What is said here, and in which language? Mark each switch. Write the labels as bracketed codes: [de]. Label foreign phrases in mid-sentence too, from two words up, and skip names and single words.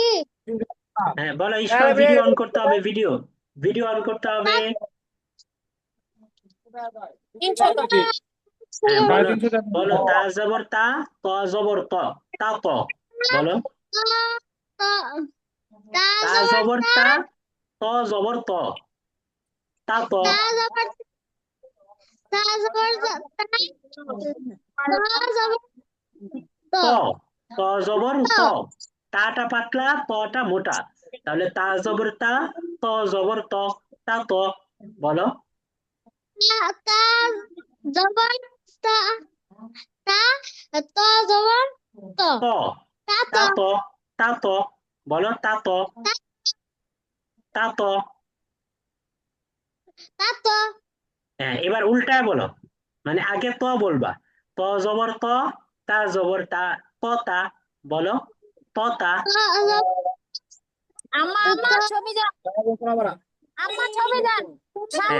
[bn] হ্যাঁ বলো ইশফা, ভিডিও অন করতে হবে, ভিডিও, ভিডিও অন করতে হবে। হ্যাঁ বলো, বলো তা জবর তা, ত জবর ত, তা ত। বলো, তা জবর তা, ত জবর ত, তা ত। ত, ত জবর ত, তাটা পাতলা, তটা মোটা, তাহলে তা জবর তা, ত জবর ত, তা ত। বলো, ত, তা ত, তা ত। বলো, তা ত, তা ত। হ্যাঁ, এবার উল্টায় বলো, মানে আগে ত বলবা, ত জবর ত, তা জবর তা, ত তা। বলো, ত তা। আম্মা আম্মা ছবি যান। আম্মা ছবি যান। সামনে